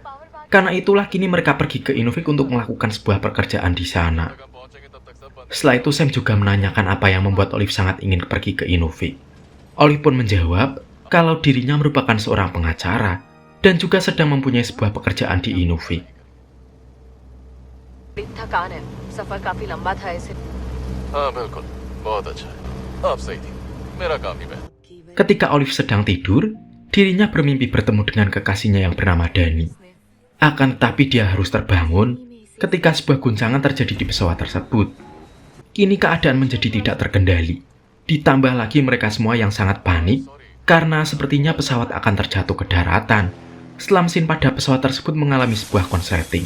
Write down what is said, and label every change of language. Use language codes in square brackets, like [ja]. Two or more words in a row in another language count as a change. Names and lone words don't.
[id] Karena itulah kini mereka pergi ke Inuvik untuk melakukan sebuah pekerjaan di sana. Setelah itu Sam juga menanyakan apa yang membuat Olive sangat ingin pergi ke Inuvik. Olive pun menjawab kalau dirinya merupakan seorang pengacara dan juga sedang mempunyai sebuah pekerjaan di Inuvik. [hi] थकान है, सफर काफी लंबा था इसे। हाँ बिल्कुल, बहुत अच्छा है। आप सही थी, मेरा काम ही बेहतर। [id] Ketika Olive sedang tidur, dirinya bermimpi bertemu dengan kekasihnya yang bernama Dani. Akan tetapi dia harus terbangun ketika sebuah guncangan terjadi di pesawat tersebut. Kini keadaan menjadi tidak terkendali. Ditambah lagi mereka semua yang sangat panik karena sepertinya pesawat akan terjatuh ke daratan setelah mesin pada pesawat tersebut mengalami sebuah konsleting.